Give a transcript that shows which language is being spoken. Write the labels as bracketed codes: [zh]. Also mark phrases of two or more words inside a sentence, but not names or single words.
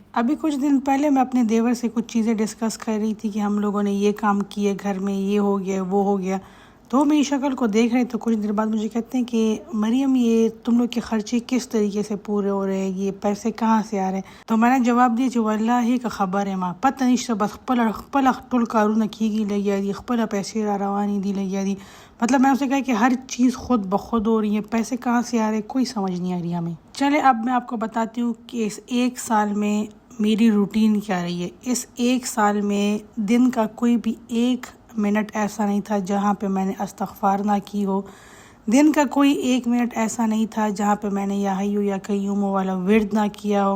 [ur] ابھی کچھ دن پہلے میں اپنے دیور سے کچھ چیزیں ڈسکس کر رہی تھی کہ ہم لوگوں نے یہ کام کیے، گھر میں یہ ہو گیا وہ ہو گیا، تو میری شکل کو دیکھ رہے تو کچھ دیر بعد مجھے کہتے ہیں کہ مریم یہ تم لوگ کے خرچے کس طریقے سے پورے ہو رہے ہیں، یہ پیسے کہاں سے آ رہے ہیں؟ تو میں نے جواب دیا کہ واللہ کا خبر ہے ماں، پتہ نہیں بس [ps] خپل ټول کارونه کیږي لګیا دي، خپل پیسے را روانی دي لګیا دي، [ur] مطلب میں اسے کہا کہ ہر چیز خود بخود ہو رہی ہے، پیسے کہاں سے آ رہے کوئی سمجھ نہیں آ رہی ہمیں۔ چلے اب میں آپ کو بتاتی ہوں کہ اس 1 سال میں میری روٹین کیا رہی ہے۔ اس 1 سال میں دن کا کوئی بھی 1 منٹ ایسا نہیں تھا جہاں پہ میں نے استغفار نہ کی ہو، دن کا کوئی 1 منٹ ایسا نہیں تھا جہاں پہ میں نے [ar] یا حیو یا قیوم [ur] والا ورد نہ کیا ہو.